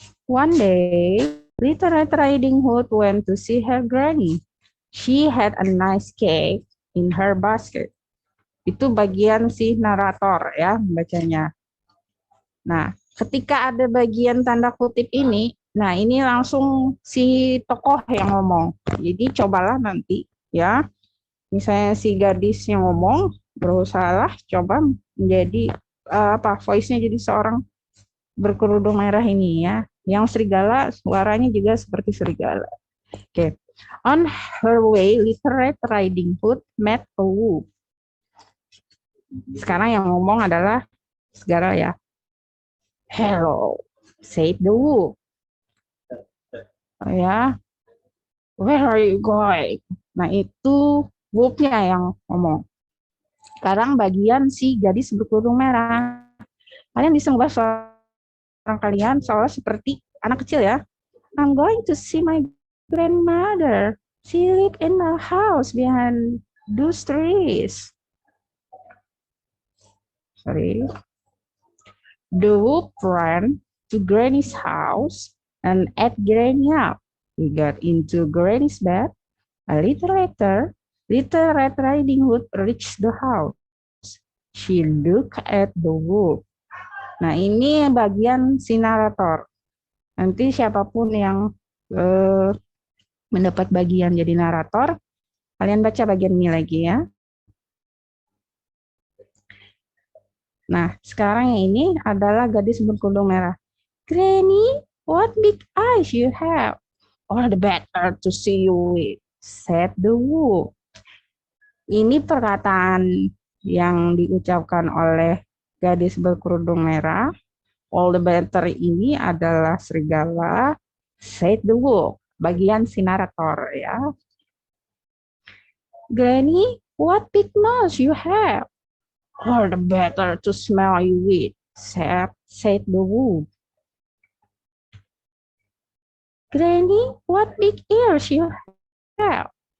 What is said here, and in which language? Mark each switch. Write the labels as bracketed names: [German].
[English] One day, Little Red Riding Hood went to see her granny. She had a nice cake in her basket. [Indonesian] Itu bagian si narator ya bacanya. Nah, ketika ada bagian tanda kutip ini, nah ini langsung si tokoh yang ngomong. Jadi cobalah nanti ya. Misalnya si gadis yang ngomong, berusahalah coba menjadi voice-nya jadi seorang berkerudung merah ini ya. Yang serigala suaranya juga seperti serigala. Oke. [English] On her way, Little Red Riding Hood met a wolf. [Indonesian] Sekarang yang ngomong adalah serigala ya. [English] Hello, said the wolf. [Indonesian] Ya. [English] Where are you going? [Indonesian] Nah, itu wolf-nya yang ngomong. Sekarang bagian si gadis berkerudung merah. Kalian bisa ngubah suara kalian soalnya seperti anak kecil ya. [English] I'm going to see my grandmother. She live in a house behind those trees. Sorry. The wolf ran to Granny's house and ate Granny up. He got into Granny's bed. A little later, Little Red Riding Hood reached the house. She looked at the wolf. [Indonesian] Nah, ini bagian si narator. Nanti siapapun yang mendapat bagian jadi narator, kalian baca bagian ini lagi ya. Nah, sekarang yang ini adalah gadis berkerudung merah. [English] Granny, what big eyes you have. All the better to see you with, said the wolf. [Indonesian] Ini perkataan yang diucapkan oleh gadis berkerudung merah. [English] All the better [Indonesian] ini adalah serigala, [English] said the wolf. [Indonesian] Bagian si narator ya. [English] Granny, what big nose you have. All the better to smell you with, said the wolf. Granny, what big ears you have.